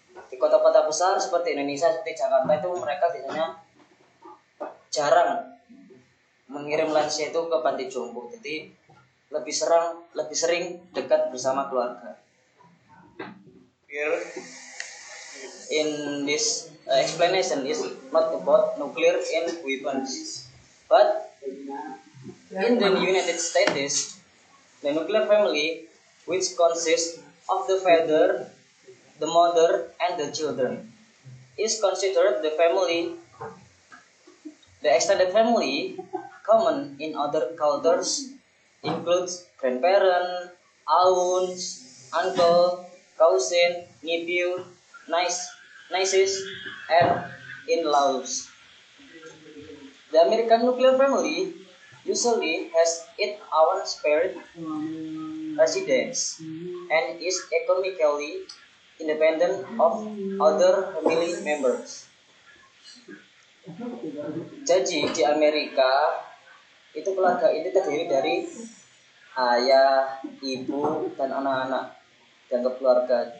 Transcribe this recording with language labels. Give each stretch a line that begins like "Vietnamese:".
Indonesian: Di kota-kota besar seperti Indonesia, seperti Jakarta itu mereka biasanya jarang mengirim lansia itu ke panti jompo. Jadi lebih sering dekat bersama keluarga.
English: Here in this explanation is not about nuclear and weapons, but in the United States, the nuclear family, which consists of the father, the mother, and the children, is considered the family. The extended family, common in other cultures, includes grandparents, aunts, uncle, cousin, nephew, nieces, and in-laws. The American nuclear family usually has its own separate residence and is economically independent of other family members.
Indonesian: Jadi di Amerika itu keluarga inti terdiri dari ayah, ibu, dan anak-anak, dianggap keluarga.